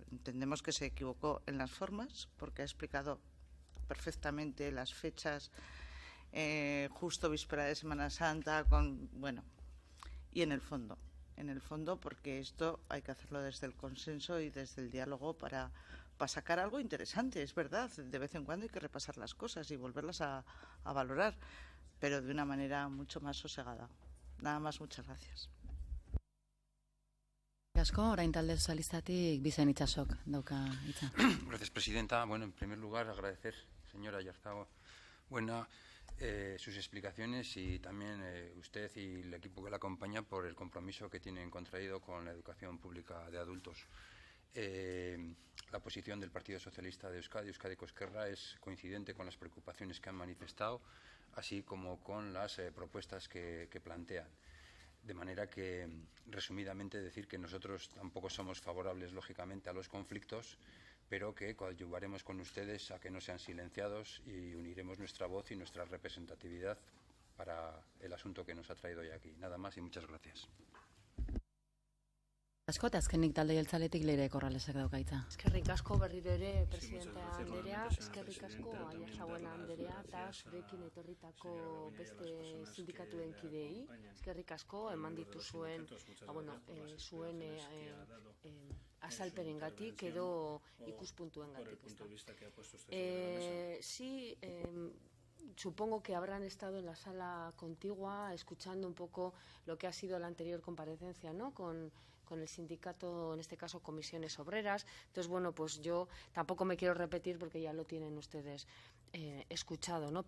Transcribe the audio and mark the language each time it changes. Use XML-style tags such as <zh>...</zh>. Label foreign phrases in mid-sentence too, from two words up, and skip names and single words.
<es>Entendemos que se equivocó en las formas porque ha explicado perfectamente las fechas, justo víspera de Semana Santa, y en el fondo porque esto hay que hacerlo desde el consenso y desde el diálogo para sacar algo interesante. Es verdad, de vez en cuando hay que repasar las cosas y volverlas a valorar, pero de una manera mucho más sosegada. Nada más, muchas gracias.</es> <eu>Asko, orain talde sozialistatik Bizen Itsasok dauka hitza.</eu> <es>Gracias, presidenta. Bueno, en primer lugar, agradecer, señora Ayarzábal, sus explicaciones y también usted y el equipo que la acompaña por el compromiso que tienen contraído con la educación pública de adultos. La posición del Partido Socialista de Euskadi, Euskadiko Ezkerra, es coincidente con las preocupaciones que han manifestado, así como con las propuestas que plantean. De manera que, resumidamente, decir que nosotros tampoco somos favorables, lógicamente, a los conflictos, pero que coadyuvaremos con ustedes a que no sean silenciados y uniremos nuestra voz y nuestra representatividad para el asunto que nos ha traído hoy aquí. Nada más y muchas gracias.</es> <eu>Asko, eta azkenik talde jeltzaletik Leire Corralesak dauka hitza. Eskerrik asko berriro ere presidente anderea, eskerrik asko Ayarzábal anderea eta zurekin etorritako beste sindikatuen kideei. Eskerrik asko eman dituzuen zuen azalperengatik edo ikuspuntuengatik.</eu> <es>Sí, supongo que habrán estado en la sala contigua escuchando un poco lo que ha sido la anterior comparecencia, ¿no? Con el sindicato, en este caso Comisiones Obreras. Entonces, bueno, pues yo tampoco me quiero repetir porque ya lo tienen ustedes escuchado, ¿no?</es>